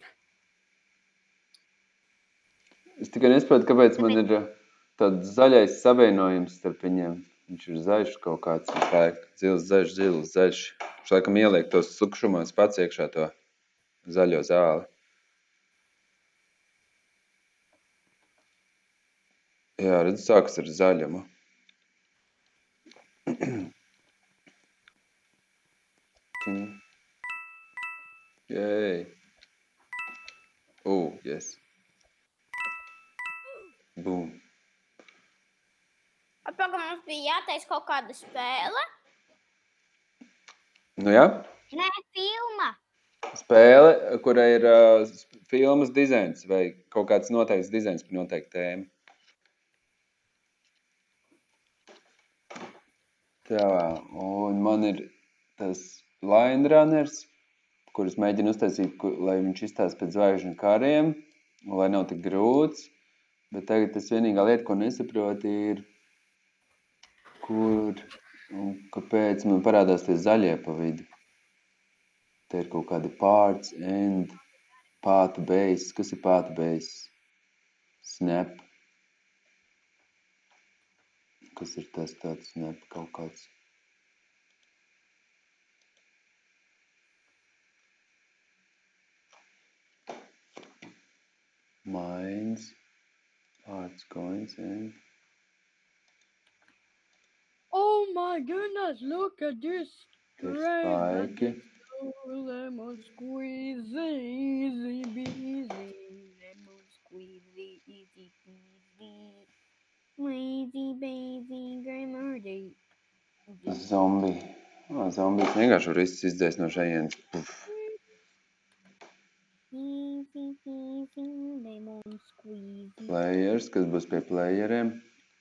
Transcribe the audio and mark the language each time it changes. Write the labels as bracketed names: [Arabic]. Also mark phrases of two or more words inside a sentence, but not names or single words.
[Latvian] Es tikai nesaprotu, kāpēc man ir tāds zaļais savienojums starp viņiem. Viņš ir zaļš kaut kāds, zils, zaļš. Viņš laikam ieliek tos sukšumos pats iekšā to zaļo zāli. Jā, redz, sākas ar zaļumu. Yay. [English] Yes. Boom. [Latvian] Pagaidām, mums bija jātaisa kaut kāda spēle? Nu jā. Nē, filma. Spēle, kura ir filmas dizains vai kaut kāds noteikts dizains par noteiktu tēmu. Tā, un man ir tas Line Runners, kurus mēģinu uztaisīt, lai viņš izstāsta pēc zvaigžņu kariem, un lai nav tik grūts. Bet tagad tas vienīgā lieta, ko nesaproti, ir, kur un kāpēc man parādās tie zaļie pa vidu. Te ir kaut kādi [English] parts, end, path base. [Latvian] Kas ir [English] path base? [Latvian] Snap. Kas ir tas tāds snap kaut kāds? [English] Mines. Parts, coins, and... Oh my goodness, look at this. Spike. Lemon squeezy, easy beezy. Lemon squeezy, easy peasy. Lazy baby, grammar-day. [Latvian] Zombiji. Zombijs vienkārši var izdzēst no šajienes. [English] Easy peasy, lemon squeezy. Players, [Latvian] kas būs pie playeriem.